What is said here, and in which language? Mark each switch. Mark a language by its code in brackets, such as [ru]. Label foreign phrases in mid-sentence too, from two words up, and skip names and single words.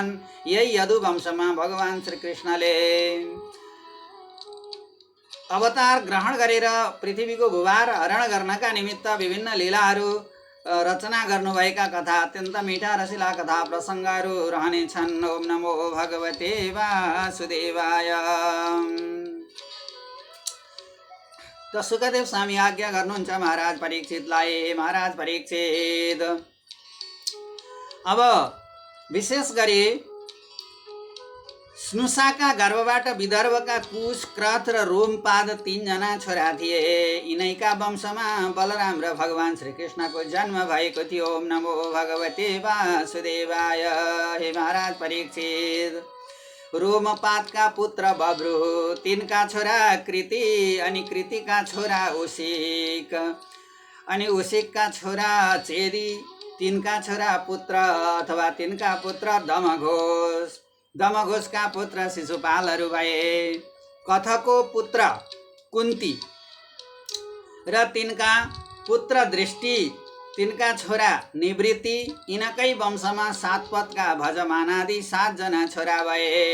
[ne] यही यदु वंशमा भगवान श्रीकृष्णले अवतार ग्रहण गरेर पृथ्वीको भूभार हरण गर्नका निमित्त विभिन्न लीलाहरू रचना गर्नुभएका कथा अत्यन्त मिठा रसिला कथा प्रसङ्गहरू रहनेछन्। [sa] ओम नमो भगवते वासुदेवाय। [ne] त सुखदेव स्वामी आज्ञा गर्नुहुन्छ महाराज परीक्षितलाई। महाराज परीक्षित, अब विशेष गरी स्नुषाका गर्भबाट विदर्भका कुश, क्रथ र रोमपाद 3 जना छोरा थिए। यिनैका वंशमा बलराम र भगवान श्रीकृष्णको जन्म भएको थियो। [sa] ओम नमो भगवते वासुदेवाय। [ne] हे महाराज परीक्षित, रोमपादका पुत्र बब्रु, तिनका छोरा कृति, अनि कृतिका छोरा उशिक, अनि उशिकका छोरा चेदी, तिनका छोरा पुत्र अथवा तिनका पुत्र दमघोष, दमघोषका पुत्र शिशुपालहरू भए। कथको पुत्र कुन्ती र तिनका पुत्र दृष्टि, तिनका छोरा निवृत्ति, यिनकै वंशमा सातपथका भजमानादि 7 जना छोरा भए।